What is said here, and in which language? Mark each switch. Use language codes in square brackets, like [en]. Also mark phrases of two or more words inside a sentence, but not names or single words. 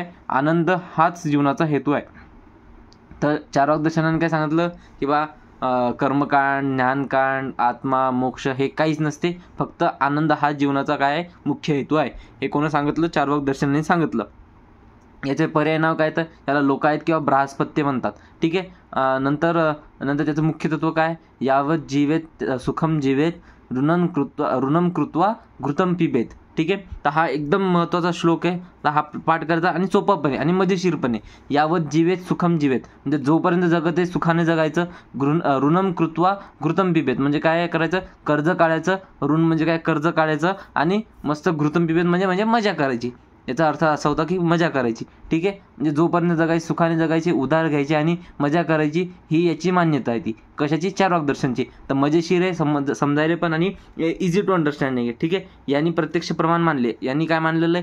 [mr] आनंद हाच जीवनाचा हेतू आहे. तर चार्वाक दर्शनाने काय सांगितलं की कर्मकांड, ज्ञानकांड, आत्मा, मोक्ष हे काहीच नसते. फक्त आनंद हा जीवनाचा काय आहे? मुख्य हेतू आहे. हे कोणी सांगितलं? चार्वाक दर्शनाने सांगितलं. याचे पर्याय नाव काय? तर त्याला लोकायत किंवा बृहस्पत्य म्हणतात. ठीक आहे. नंतर त्याचं मुख्य तत्व काय? [sa] यावत जीवेत सुखम जीवेत ऋणम कृत्वा घृतम पिबेत. [mr] ठीक आहे. तर हा एकदम महत्त्वाचा श्लोक आहे. तर हा पाठ करायचा आणि सोपापणे आणि मजेशीरपणे. [sa] यावत जीवेत सुखम जीवेत [mr] म्हणजे जोपर्यंत जगत आहे सुखाने जगायचं. [sa] ऋणम कृत्वा घृतम पिबेत [mr] म्हणजे काय करायचं? कर्ज काढायचं. ऋण म्हणजे काय? कर्ज काढायचं. आणि मस्त [sa] घृतम पिबेत [mr] म्हणजे मजा करायची. याचा अर्थ असा होता की मजा करायची. ठीक आहे. म्हणजे जोपर्यंत जगायची, सुखाने जगायची, उधार घ्यायची आणि मजा करायची, ही याची मान्यता आहे. ती कशाची? चार्वाक दर्शनची. तर मजेशीर आहे, समजायला पण आणि [en] easy to understanding [mr] आहे. ठीक आहे. यांनी प्रत्यक्ष प्रमाण मानले. यांनी काय मानलेलं आहे?